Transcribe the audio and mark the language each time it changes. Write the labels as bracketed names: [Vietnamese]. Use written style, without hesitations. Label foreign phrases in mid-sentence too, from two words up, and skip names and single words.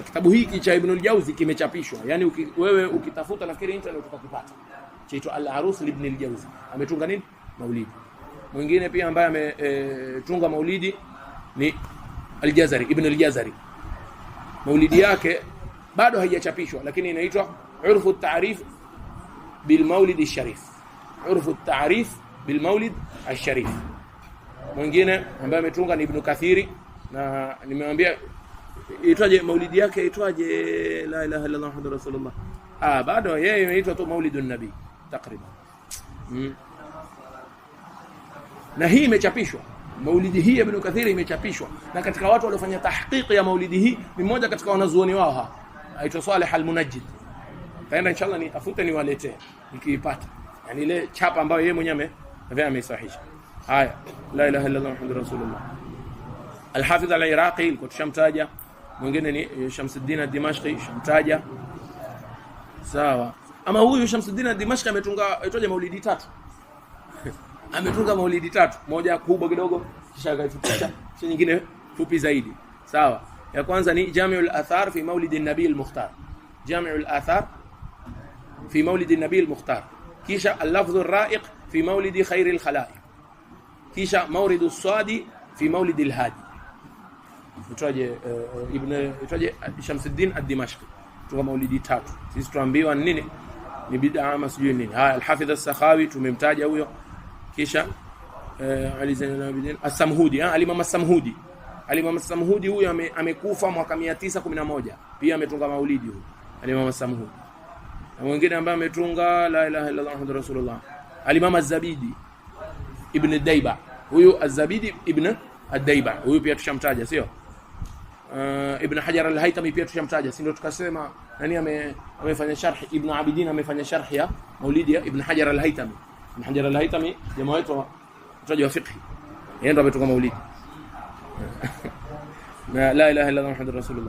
[Swahili] Kitabu hiki cha Ibn al-Jawzi kimechapishwa. Yaani wewe ukitafuta nafikiri internet utakipata. Chaitwa Al-Arus Ibn al-Jawzi. Ametunga nini? Maulidi. Mwingine pia ambaye ametunga maulidi ni Al-Jazari, Ibn al-Jazari. Maulidi yake bado haijachapishwa lakini inaitwa Urfu at-Ta'rif bil Maulid al-Sharif. Urfu at-Ta'rif bil Maulid al-Sharif. Mwingine ambaye ametunga ni Ibn Kathiri na nimemwambia itwaje maulidi yake itwaje, [Arabic] لا إله إلا الله محمد رسول الله. [Swahili] Bado yeye inaitwa tu Maulidun Nabi takriban. Na hii imechapishwa. Maulidi hii ya Ibn Kathir imechapishwa. Na katika watu waliofanya tahqiq ya maulidi hii ni mmoja katika wanazuoni wao hapa. Aitwa Saleh Al-Munajjid. Taenda inshallah nitafute niwaletee nikiipata. Yani ile chapa ambayo yeye mwenyewe amesahihisha. Haya, [Arabic] لا إله إلا الله محمد رسول الله. [Swahili] Al-Hafidh Al-Iraqi alikuwa tushamtaja. Mwingine ni Shamsuddin Ad-Dimashqi shamtaja. Sawa. Ama huyu Shamsuddin Ad-Dimashqi ametunga itoje maulidi 3. Ametunga maulidi 3, moja kubwa kidogo kisha akaifupisha, kisha nyingine fupi zaidi. Sawa. Ya kwanza ni Jami'ul Athar fi Maulid an-Nabi al-Mukhtar. Jami'ul Athar fi Maulid an-Nabi al-Mukhtar. Kisha Al-Lafdh ar-Ra'iq fi maulidi khairil khalaiq, kisha Mawridu Sadi fi maulidi al-Hadi. Itaje Shamsuddin ad-Dimashqi, tunga maulidi tatu. Sisi tuambiwa nini ni bid'a ama sijui nini. Haya, al-Hafidh as-Sakhawi tumemtaja huyo, kisha Ali Zainul Abidin as-Samhudi, al-Imam as-Samhudi. Al-Imam as-Samhudi huyo amekufa mwaka 911, pia ametunga maulidi huyo al-Imam as-Samhudi. Na mwingine ambaye ametunga [Arabic] لا إله إلا الله محمد رسول الله, [Swahili] al-Imam az-Zabidi ibn Dayba. Huyo az-Zabidi ibn ad-Dayba, huyo pia tushamtaja, sio? Ibn Hajar al-Haytami pia tushamtaja, si ndio? Tukasema nani amefanya sharh, Ibn Abidin amefanya sharh ya maulidi ya Ibn Hajar al-Haytami. Ibn Hajar al-Haytami jamaa wetu mtaji wa fiqh, yeye ndo ametunga maulidi na [Arabic] لا إله إلا الله محمد رسول الله.